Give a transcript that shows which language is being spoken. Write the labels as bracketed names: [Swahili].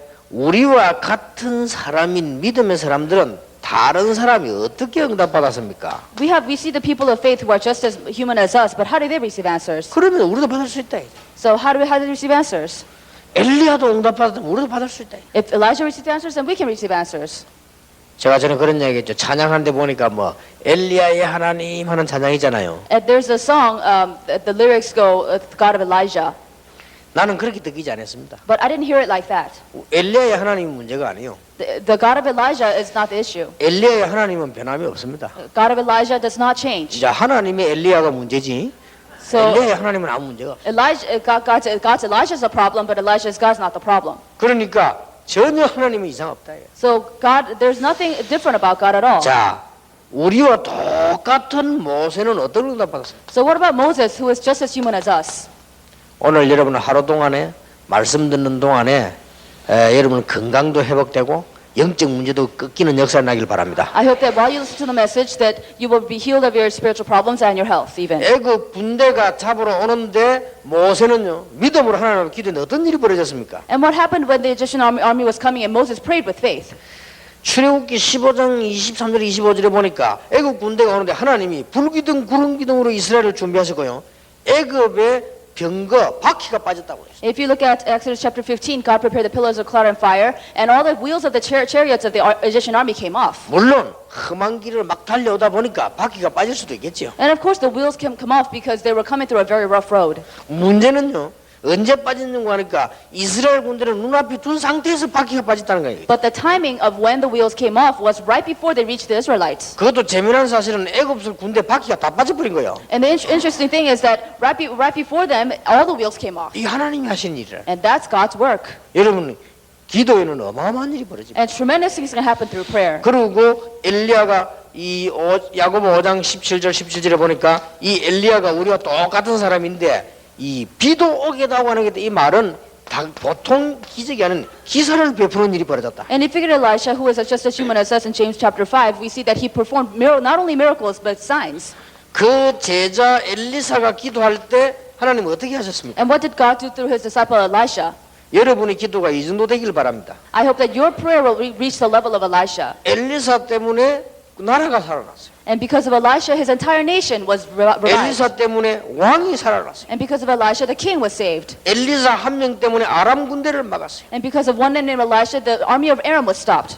[Korean] 우리와 같은 사람인 믿음의 사람들은 다른 사람이 어떻게 응답받았습니까? [English] We see the people of faith who are just as human as us, but how do they receive answers? [Korean] 그러면 우리도 받을 수 있다. [English] So how do they receive answers? [Korean] 엘리야도 응답받았다면 우리도 받을 수 있다. [English] If Elijah received answers, then we can receive answers. [Korean] 제가 전에 그런 얘기했죠. 찬양하는데 보니까 뭐 엘리야의 하나님 하는 찬양이잖아요. [English] And there's a song, the lyrics go, God of Elijah. [Korean] 나는 그렇게 느끼지 않았습니다. [English] But I didn't hear it like that. [Korean] 엘리야의 하나님이 문제가 아니에요. [English] The God of Elijah is not the issue. [Korean] 엘리야의 하나님은 변함이 없습니다. [English] God of Elijah does not change. [Korean] 이제 하나님의 엘리야가 문제지. [English] So [Korean] 엘리야의 하나님은 아무 문제가 없어요. [English] God's Elijah's a problem, but God's not the problem. [Korean] 그러니까 전혀 하나님은 이상 없다. [English] So there's nothing different about God at all. [Korean] 자, 우리와 똑같은 모세는 어떤 응답받았습니까? [English] So what about Moses, who is just as human as us? [Korean] 오늘 여러분 하루 동안에 말씀 듣는 동안에 여러분 건강도 회복되고 영적 문제도 꺾이는 역사가 나길 바랍니다. [English] I hope that while you listen to the message that you will be healed of your spiritual problems and your health even. [Korean] 애굽 군대가 잡으러 오는데 모세는요 믿음으로 하나님 앞에 기도했는데 어떤 일이 벌어졌습니까? [English] And what happened when the Egyptian army was coming and Moses prayed with faith? [Korean] 출애굽기 15장 23절 25절에 보니까 애굽 군대가 오는데 하나님이 불기둥 구름기둥으로 이스라엘을 준비하셨고요. 애굽의 병거 바퀴가 빠졌다고 했어요. [English] If you look at Exodus chapter 15, God prepared the pillars of cloud and fire, and all the wheels of the chariots of the Egyptian army came off. [Korean] 물론 험한 길을 막 달려오다 보니까 바퀴가 빠질 수도 있겠죠. [English] And of course the wheels can come off because they were coming through a very rough road. [Korean] 문제는요. 언제 빠졌는가 하니까 이스라엘 군대를 눈앞에 둔 상태에서 바퀴가 빠졌다는 거예요. [English] But the timing of when the wheels came off was right before they reached the Israelites. [Korean] 그것도 재미난 사실은 애굽 군대 바퀴가 다 빠져버린 거예요. [English] And the interesting thing is that right before them, all the wheels came off. [Korean] 이 하나님이 하신 일이라. [English] And that's God's work. [Korean] 여러분 기도에는 어마어마한 일이 벌어집니다. [English] And tremendous things can happen through prayer. [Korean] 그리고 엘리야가 야고보 5장 17절에 보니까 이 엘리야가 우리와 똑같은 사람인데 이 비도 오게다고 하는 게 이 말은 보통 기적이 아닌 기사를 베푸는 일이 벌어졌다. [English] And if you look at Elisha, who is just as human as us in James chapter 5, we see that he performed not only miracles but signs. [Korean] 그 제자 엘리사가 기도할 때 하나님은 어떻게 하셨습니까? [English] And what did God do through his disciple Elisha? [Korean] 여러분의 기도가 이 정도 되길 바랍니다. [English] I hope that your prayer will reach the level of Elisha. [Korean] 엘리사 때문에 나라가 살아났어요. [English] And because of Elisha, his entire nation was revived. [Korean] 엘리사 때문에 왕이 살아났어요. [English] And because of Elisha, the king was saved. [Korean] 엘리사 한 명 때문에 아람 군대를 막았어요. [English] And because of one man named Elisha, the army of Aram was stopped.